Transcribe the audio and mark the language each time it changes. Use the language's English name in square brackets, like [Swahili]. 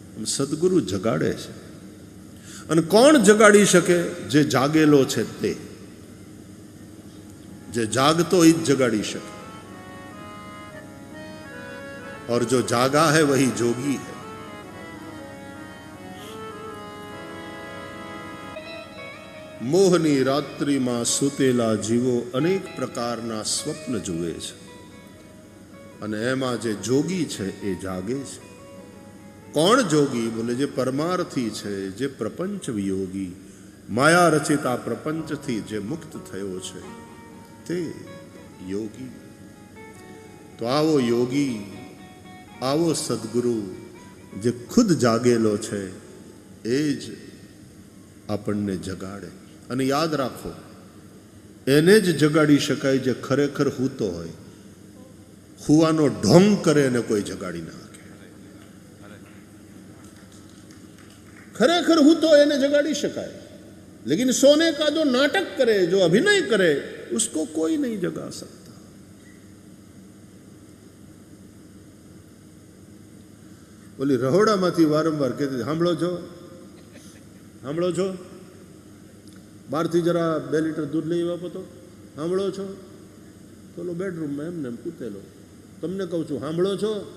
[Gujarati] સદગુરુ જગાડે છે. અને કોણ જગાડી શકે? જે જાગેલો છે તે. [Hindi] જે जागतो ही जगाड़ी सके, और जो जागा है वही जोगी है. [Gujarati] મોહની રાત્રિમાં સૂતેલા જીવો અનેક પ્રકારના સ્વપ્ન જુએ છે, અને એમાં જે જોગી છે એ જાગે છે. કોણ જોગી? બોલે જે પરમાર્થી છે, જે પ્રપંચ વિયોગી, માયા રચિતા પ્રપંચથી જે મુક્ત થયો છે તે યોગી. તો આવો યોગી, આવો સદગુરુ જે ખુદ જાગેલો છે એ જ આપણને જગાડે. અને યાદ રાખો, એને જ જગાડી શકાય જે ખરેખર હૂતો હોય. હુવાનો ઢોંગ કરે એને કોઈ જગાડી ના શકે. ખરેખર હૂતો એને જગાડી શકાય, [Hindi] लेकिन सोने का जो नाटक करे, जो अभिनय करे, उसको कोई नहीं जगा सकता. [Gujarati] બોલી રહોડામાંથી વારંવાર કહેતી, સાંભળો છો, સાંભળો છો, બહારથી જરા 2 લીટર દૂધ લઈ આપો તો, સાંભળો છો, પેલો બેડરૂમમાં એમને એમ કૂતેલો, તમને કહું છું સાંભળો છો.